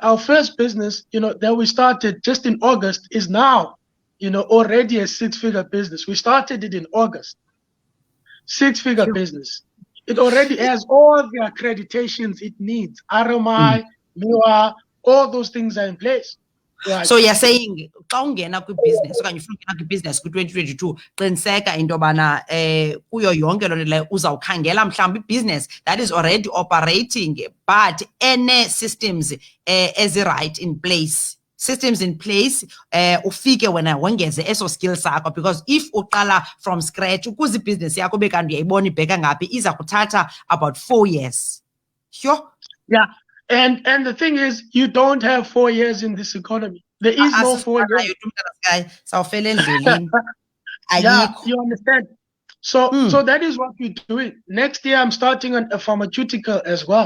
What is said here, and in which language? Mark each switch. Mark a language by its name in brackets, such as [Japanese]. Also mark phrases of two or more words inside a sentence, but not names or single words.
[English] Our first business, that we started just in August is now, already a 6-figure business. We started it in August. 6-figure business. It already has all the accreditations it needs. RMI, MIWA, all those things are in place. Right. So you're saying [Xhosa] xa ungena kwi-business okanye ufuna ungena kwi-business kwi-2022 qiniseka into yobana kuyo yonke loo nto leyo uzawukhangela mhlawumbi i- [English] business that is already operating but [Xhosa] ene-systems ezi- [English] right in place. Systems in place, [Xhosa] ufike wena wongeze eso [English] skill sakho, because if [Xhosa] uqala [English] from scratch [Xhosa] ukuze ibhiziness yakho bekanti uyayibona ibheka ngaphi iza kuthatha [English] about 4 years. Sure. Yeah. And the thing is, you don't have 4 years in this economy. There is no 4 years. Yeah, you understand. So that is what we're doing. Next year, I'm starting a pharmaceutical as well.